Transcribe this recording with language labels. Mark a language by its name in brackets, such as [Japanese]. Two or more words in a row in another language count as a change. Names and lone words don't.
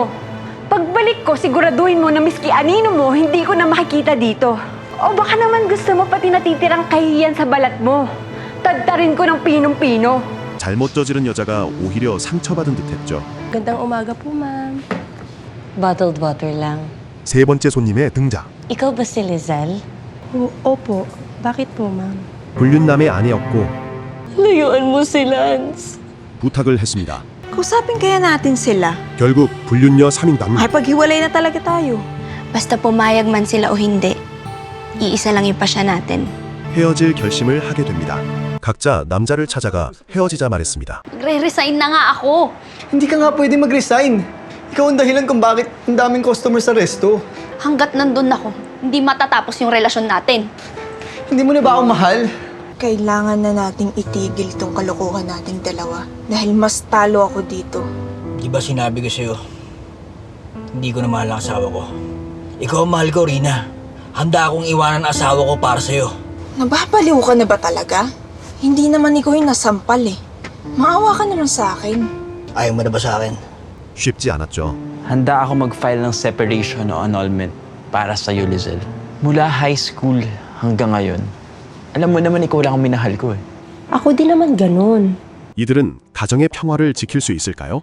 [Filipino] Pagbalik ko, siguraduhin mo na miski anino mo, hindi ko na makikita dito. O baka naman gusto mo pati natitirang kahiyan sa balat mo. Tadtarin ko ng pinong-pino. [Korean] 잘못 저지른 여자가 오히려 상처받은 듯했죠. [Filipino] Gandang umaga po, ma'am. [English] Bottled water lang. [Korean] 세 번째 손님의 등장. [Filipino] Ikaw ba si Lizelle? Opo. Bakit po, ma'am? [Korean] 불륜남의 아내였고 [Filipino] Layuan mo si Lance. [Korean] 부탁을 했습니다. [Filipino] Kusapin kaya natin sila. [Korean] 결국 불륜녀 3인당 [Filipino] Ay, paghiwalay na talaga tayo. Basta pumayag man sila o hindi, iisa lang yung pasya natin. [Korean] 헤어질 결심을 하게 됩니다. 각자 남자를 찾아가 헤어지자 말했습니다. [Filipino] Magre-resign na nga ako. Hindi ka nga pwede mag-resign. Ikaw ang dahilan kung bakit ang daming customer sa resto. Hanggat nandun ako, hindi matatapos yung relasyon natin. Hindi mo na ba ako mahal? Kailangan na nating itigil tong kalokohan nating dalawa. Dahil mas talo ako dito. Di ba sinabi ko sa'yo, hindi ko na mahal ang asawa ko. Ikaw ang mahal ko, Rina. Handa akong iwanan ang asawa ko para sa'yo. Nababaliw ka na ba talaga? Hindi naman ikaw yung nasampal eh. Maawa ka naman sa akin. Ayaw mo na ba sa akin? [Korean] 쉽지 않았죠. [Filipino] Handa ako mag-file ng separation o annulment para sa'yo, Lizelle. Mula [English] high school [Filipino] hanggang ngayon. Alam mo naman ikaw lang ang minahal ko eh. Ako din naman ganun. [Korean] 이들은 가정의 평화를 지킬 수 있을까요?